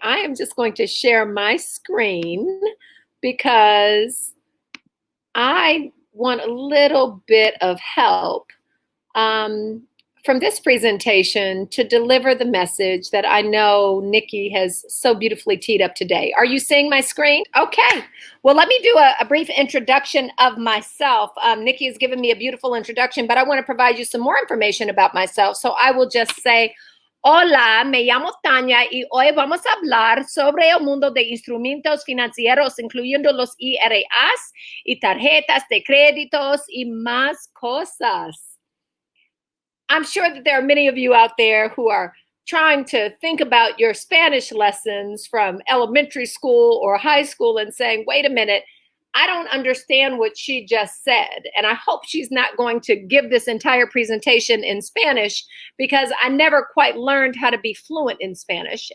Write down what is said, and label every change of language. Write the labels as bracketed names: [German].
[English] I am just going to share my screen because I want a little bit of help from this presentation to deliver the message that I know Nikki has so beautifully teed up today. Are you seeing my screen? Okay. Well, let me do a brief introduction of myself. Nikki has given me a beautiful introduction, but I want to provide you some more information about myself. So I will just say, [Spanish] hola, me llamo Tanya y hoy vamos a hablar sobre el mundo de instrumentos financieros, incluyendo los IRAs y tarjetas de créditos y más cosas. [English] I'm sure that there are many of you out there who are trying to think about your Spanish lessons from elementary school or high school and saying, wait a minute, I don't understand what she just said. And I hope she's not going to give this entire presentation in Spanish because I never quite learned how to be fluent in Spanish.